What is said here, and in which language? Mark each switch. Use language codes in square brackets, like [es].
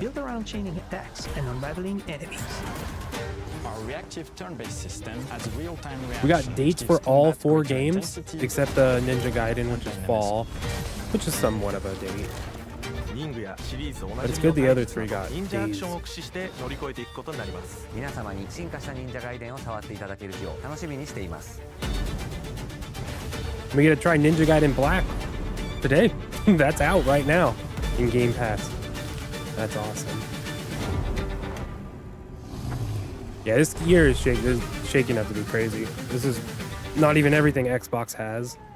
[en] built around chaining attacks and unraveling enemies. Our reactive turn-based system has real-time reaction. We got dates for all 4 games, intensity. except the Ninja Gaiden, which is fall, which is somewhat of a date. But it's good the other 3 got dates. [ja] 皆様に進化した忍者ガイデンを触っていただける日を楽しみにしています。 [en] We get to try Ninja Gaiden Black today. That's out right now in Game Pass. That's awesome. Yeah, this year is shaking up to be crazy. This is not even everything Xbox has.